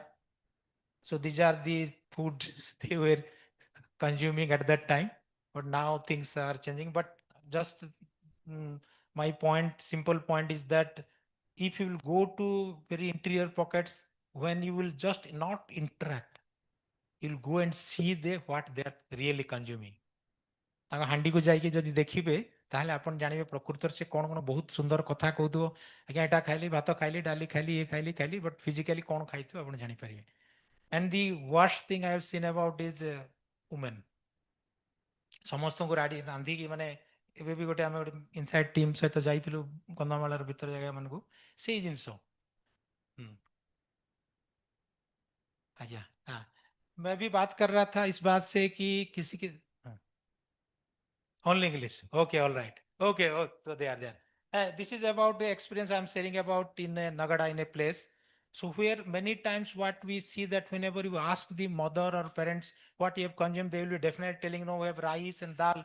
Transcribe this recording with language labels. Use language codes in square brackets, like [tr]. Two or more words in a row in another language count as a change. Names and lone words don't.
[en] So these are the food they were consuming at that time, but now things are changing. But just my point, simple point is that if you will go to very interior pockets, when you will just not interact, you'll go and see what they are really consuming. [or] ତାଙ୍କ ହାଣ୍ଡିକୁ ଯାଇକି ଯଦି ଦେଖିବେ ତାହେଲେ ଆପଣ ଜାଣିବେ ପ୍ରକୃତରେ ସେ କ'ଣ କ'ଣ ବହୁତ ସୁନ୍ଦର କଥା କହୁଥିବ ଆଜ୍ଞା ଏଟା ଖାଇଲି ଭାତ ଖାଇଲି ଡାଲି ଖାଇଲି ଇଏ ଖାଇଲି [en] but physically [or] କ'ଣ ଖାଇଥିବ ଆପଣ ଜାଣିପାରିବେ [en] and the worst thing I have seen about is women [or] ସମସ୍ତଙ୍କୁ ରାନ୍ଧିକି ମାନେ ଏବେ ବି ଗୋଟେ ଆମେ ଗୋଟେ [en] inside team [or] ସହିତ ଯାଇଥିଲୁ କନ୍ଧମାଳର ଭିତର ଜାଗା ମାନଙ୍କୁ ସେଇ ଜିନିଷ ଆଜ୍ଞା [hi] हाँ मैं भी बात कर रहा था इस बात से कि किसी के [en] Only English. Okay, all right. Okay, oh, so they are there. This is about the experience I'm sharing about in a Nagada in a place. So where many times what we see that whenever you ask the mother or parents what you have consumed, they will be definitely telling, no, we have rice and dal.